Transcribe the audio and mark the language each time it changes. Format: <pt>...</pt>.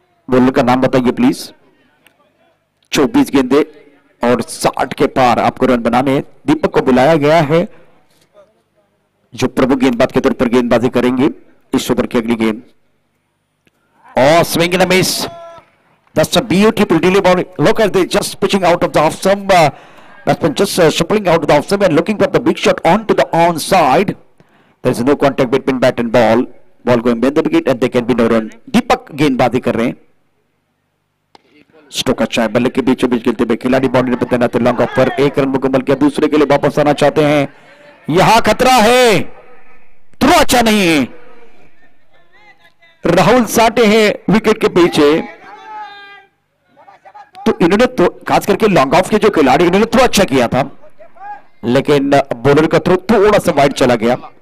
<hi>Bowler का नाम बताइए प्लीज। 24 गेंदे और 60 के पार आपको रन बनाने। दीपक को बुलाया गया है जो प्रमुख गेंदबाज के तौर पर गेंदबाजी करेंगे इस ओवर की अगली गेंद।</hi> <en>और swing and miss, that's a beautiful delay ball. Look at this, just pitching out of the off stump, batsman just shuffling out of the off stump and looking for the big shot onto the onside. There is no contact between bat and ball. Ball going behind the wicket and there can be no run.</en> <hi>दीपक गेंदबाजी कर रहे हैं। Stock अच्छा है, बल्ले के बीचों बीच खेलते हुए खिलाड़ी बाउंड्री पर तैनात। लॉन्ग ऑफ पर 1 रन मुकम्मल किया। दूसरे के लिए वापस आना चाहते हैं, यहां खतरा है, थ्रो अच्छा नहीं है। राहुल साटे हैं विकेट के पीछे, तो इन्होंने तो खास करके लॉन्ग ऑफ के जो खिलाड़ी इन्होंने थ्रो अच्छा किया था लेकिन बॉलर का थ्रो थोड़ा सा वाइड चला गया।</hi>